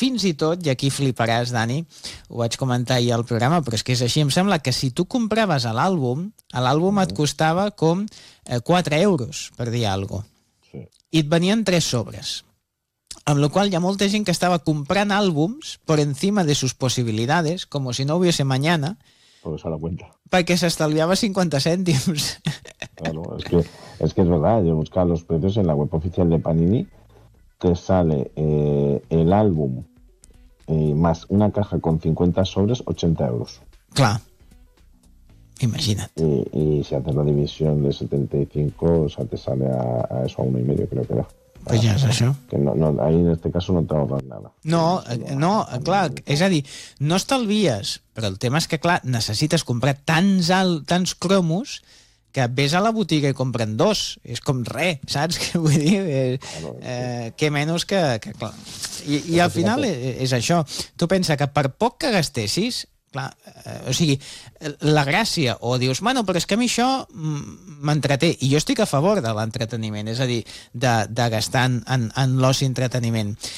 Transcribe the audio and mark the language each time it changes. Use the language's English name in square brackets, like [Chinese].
[Catalan] Fins i tot, i aquí fliparàs, Dani, ho vaig comentar ahir al programa, però és que és així, em sembla que si tu compraves l'àlbum et costava com 4 euros, per dir alguna cosa. Sí. I et venien 3 sobres. Amb la qual hi ha molta gent que estava comprant àlbums [Spanish] per encima de sus possibilitats, com si no hubiese mañana, pues a la cuenta. [Catalan] Perquè s'estalviava 50 cèntims. [Spanish] Claro, es que es verdad, yo he buscado los precios en la web oficial de Panini, te sale el álbum más una caja con 50 sobres, 80 euros. [Catalan] Clar, imagina't. [Spanish] Y si haces la división de 75, o sea, te sale a eso a 1,5, creo que era. [Catalan] Pues ja és això. [Spanish] Que no, ahí en este caso no te ahorras nada. [Catalan] No, clar, és a dir, no estalvies, però el tema és que, clar, necessites comprar tants cromos que vés a la botiga i compren dos. És com re, saps? Vull dir, que menys que clar. I al final és això. Tu pensa que per poc que gastessis, clar, o sigui, la gràcia, o dius, bueno, però és que a mi això m'entreté, i jo estic a favor de l'entreteniment, és a dir, de gastar en l'oci entreteniment.